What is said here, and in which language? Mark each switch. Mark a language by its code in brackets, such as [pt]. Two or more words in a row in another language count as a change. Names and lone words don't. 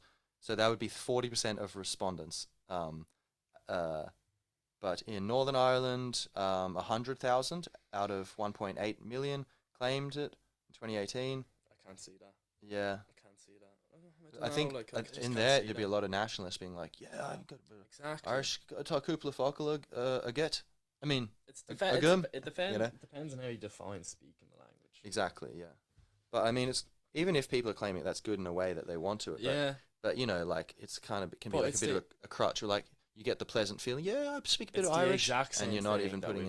[en] So that would be 40% of respondents. But in Northern Ireland, 100,000 out of 1.8 million claimed it in 2018. I can't see that. Yeah. I can't see that. I think in there there'd be a lot of nationalists being like, yeah, I've got exactly. [ga] Irish tá cúpla focail a get. [en] I mean, it depends. It depends on how you define speaking the language. Exactly, yeah. But I mean, it's even if people are claiming that's good in a way that they want to. But like it's kind of can be like a bit of a crutch, or like you get the pleasant feeling. Yeah, I speak a bit of Irish, and you're not even putting in.